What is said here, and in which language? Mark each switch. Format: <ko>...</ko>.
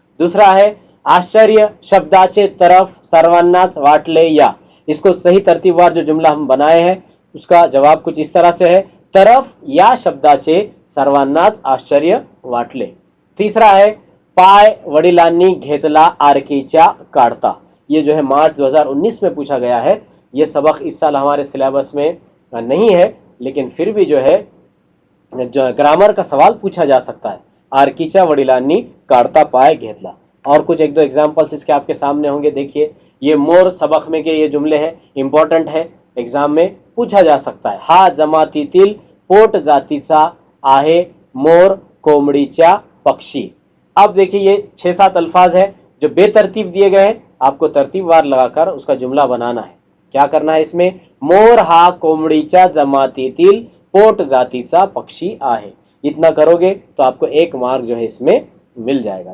<hi>दूसरा है आश्चर्य शब्दाचे तरफ सर्वांनाच वाटले या, इसको सही तरतीबवार जो जुमला हम बनाए हैं उसका जवाब कुछ इस तरह से है,</hi> <mr>तरफ या शब्दाचे सर्वांनाच आश्चर्य वाटले।</mr> <hi>तीसरा है</hi> <mr>पाय वडिलांनी घेतला आरकीच्या काढता,</mr> <hi>ये जो है मार्च 2019 में पूछा गया है। ये सबक इस साल हमारे सिलेबस में नहीं है, लेकिन फिर भी जो है जो ग्रामर का सवाल पूछा जा सकता है।</hi> <mr>आरकीच्या वडिलांनी काढता पाय घेतला।</mr> <hi>और कुछ 1-2 एग्जाम्पल्स इसके आपके सामने होंगे। देखिए ये मोर सबक में के ये जुमले हैं, इंपॉर्टेंट है, एग्जाम में पूछा जा सकता है।</hi> <mr>हा जमातीतील पोट जातीचा आहे मोर कोंबडीच्या पक्षी।</mr> <hi>अब देखिए ये 6-7 अल्फाज है जो बेतरतीब दिए गए हैं, आपको तरतीबवार लगाकर उसका जुमला बनाना है। क्या करना है इसमें,</hi> <mr>मोर हा कोंबडीच्या जमातीतील पोट जातीचा पक्षी आहे,</mr> <hi>इतना करोगे तो आपको 1 मार्क जो है इसमें मिल जाएगा।</hi>